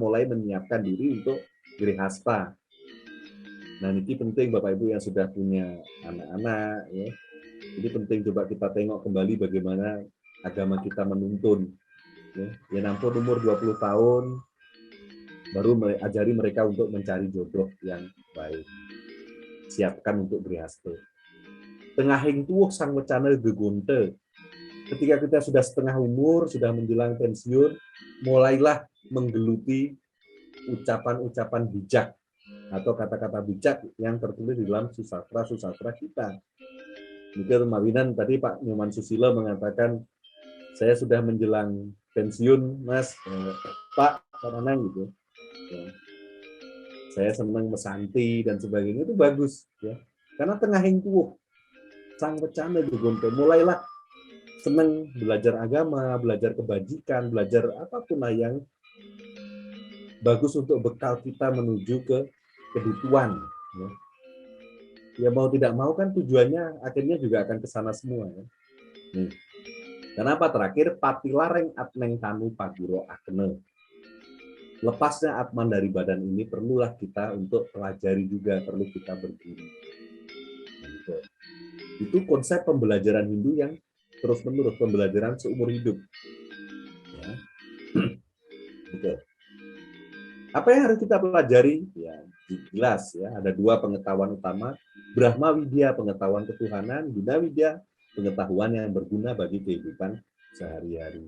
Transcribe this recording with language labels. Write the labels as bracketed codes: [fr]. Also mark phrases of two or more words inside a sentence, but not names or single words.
[id] Mulai menyiapkan diri untuk grihasta. Nah, ini penting Bapak Ibu yang sudah punya anak-anak. Ya. Jadi penting coba kita tengok kembali bagaimana agama kita menuntun. Ya, ampun umur 20 tahun, baru ajari mereka untuk mencari jodoh yang baik. Siapkan untuk Brihaste. [kaw] Tengahing tuwuh sang wecana gegonte. [id] Ketika kita sudah setengah umur, sudah menjelang pensiun, mulailah menggeluti ucapan-ucapan bijak atau kata-kata bijak yang tertulis di dalam susastra kita. Mungkin Mawinan tadi Pak Nyoman Susilo mengatakan, saya sudah menjelang pensiun, Mas, Pak Nanang gitu. Ya. Saya senang mesanti dan sebagainya, itu bagus, ya. Karena [kaw] tengahing tuwuh sang wecana gegonte, [id] mulailah senang belajar agama, belajar kebajikan, belajar apapun lah yang bagus untuk bekal kita menuju ke kebutuhan. Ya. Ya mau tidak mau kan tujuannya akhirnya juga akan ke sana semua. Ya. Nih. Kenapa terakhir [kaw] patilareng atneng tanu pagiro akne. [id] Lepasnya atman dari badan ini perlulah kita untuk pelajari juga, perlu kita berguru. Nah, itu konsep pembelajaran Hindu yang terus-menerus, pembelajaran seumur hidup. Ya. Gitu. Apa yang harus kita pelajari? Ya, jelas ya, ada dua pengetahuan utama, Brahma Widya, pengetahuan ketuhanan, Guna Widya, pengetahuan yang berguna bagi kehidupan sehari-hari.